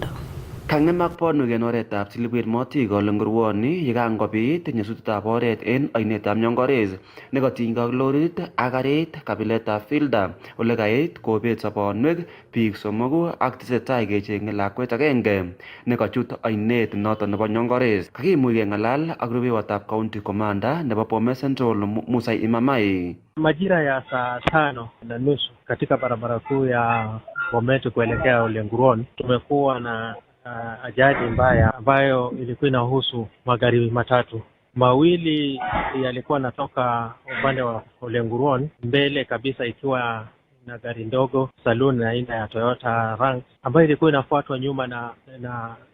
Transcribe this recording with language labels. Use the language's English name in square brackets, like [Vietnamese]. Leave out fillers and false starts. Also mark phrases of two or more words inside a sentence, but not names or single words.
[Kalenjin] Kangemak bonwek en oretab Silibwet Motigo lengurwoni yekangobit nyasutietab oret en oinetab Nyongores nekotiny ak lorit ak karit kabiletab Filda ole kait kobet sobonwek biik somogu ak tesetai kechenge lakwet agenge nekachut oinet noton nebo Nyongores. Kakimuch kengalal ak rubewotab county commander nebo Bomet Central Musa Imamai. [Swahili] Majira ya saa 5:30 katika barabara kuu ya Bomet kuelekea Olenguruon tumekuwa na ajali mbaya ambayo ilikuwa inahusu magari matatu. Mawili yalikuwa natoka upande wa Olenguruon, mbele kabisa ikiwa na gari ndogo saloon aina ya Toyota Rank ambayo ilikuwa inafuatwa nyuma na